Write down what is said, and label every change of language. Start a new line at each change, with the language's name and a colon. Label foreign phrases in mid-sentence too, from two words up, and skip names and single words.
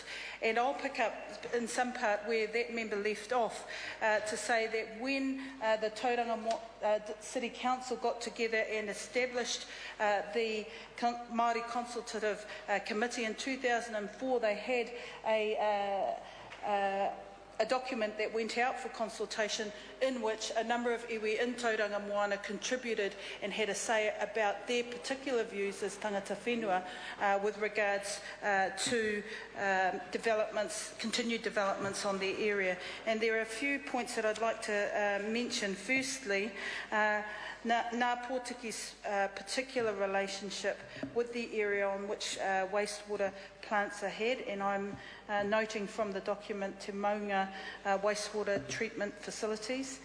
English: And I'll pick up in some part where that member left off to say that when the Tauranga City Council got together and established the Māori Consultative Committee in 2004, they had a document that went out for consultation in which a number of iwi in Tauranga Moana contributed and had a say about their particular views as
Māori: tangata whenua
English: with regards to continued developments on their area. And there are a few points that I'd like to mention. Firstly, Ngā Pōtiki's particular relationship with the area on which wastewater plants are had, and I'm noting from the document Te Maunga wastewater treatment facilities.